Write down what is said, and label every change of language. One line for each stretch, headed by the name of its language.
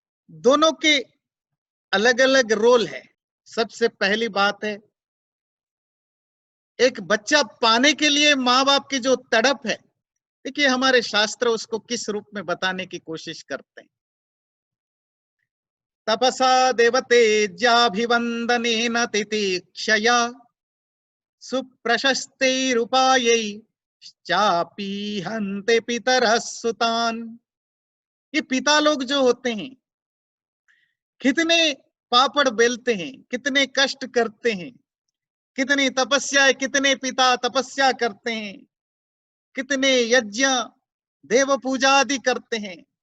Hindi: दोनों के अलग अलग रोल है। सबसे पहली बात है, एक बच्चा पाने के लिए माँ बाप की जो तड़प है, देखिए हमारे शास्त्र उसको किस रूप में बताने की कोशिश करते हैं।
Sanskrit: तपसा देवतेज्याभिवंदनेन तितिक्षया सुप्रशस्तैरुपायै चापीहन्ते पितरः सुतान्।
Hindi: ये पिता लोग जो होते हैं कितने पापड़ बेलते हैं, कितने कष्ट करते हैं, कितनी तपस्या, कितने पिता तपस्या करते हैं, कितने यज्ञ देव पूजा आदि करते हैं,